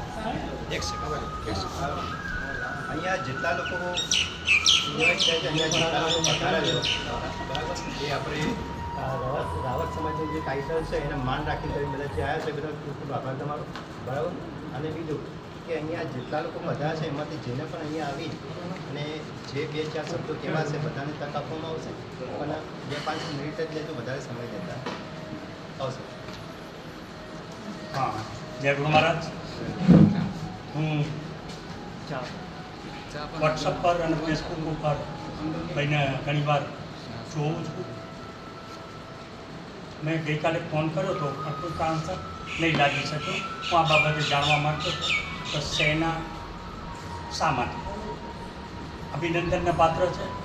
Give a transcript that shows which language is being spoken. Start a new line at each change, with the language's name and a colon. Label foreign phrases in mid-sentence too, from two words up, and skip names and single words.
Gujarati: અહીંયા જેટલા લોકો એ આપણે રાવત સમાજનું જે ટાઇટલ છે એને માન રાખીને તમે બધા જે આવ્યા છે બધા ખૂબ ખૂબ આભાર તમારો, બરાબર. અને બીજું કે અહીંયા જેટલા લોકો બધા છે એમાંથી જેને પણ અહીંયા આવી અને જે 2-4 શબ્દો કેવા છે બધાને તક આપવામાં આવશે, પણ 2-5 મિનિટ જ લે તો વધારે સમય લેતા આવશે.
Hindi: हाँ जय गुरु महाराज.
Gujarati: હું વોટ્સઅપ પર અને ફેસબુક ઉપર ભાઈને ઘણીવાર જોઉં છું. મેં ગઈકાલે ફોન કર્યો હતો પણ કોઈ કારણસર નહીં લાગી શક્યો. હું આ બાબતે જાણવા માંગતો હતો તો સેના શા માટે અભિનંદનના પાત્ર છે.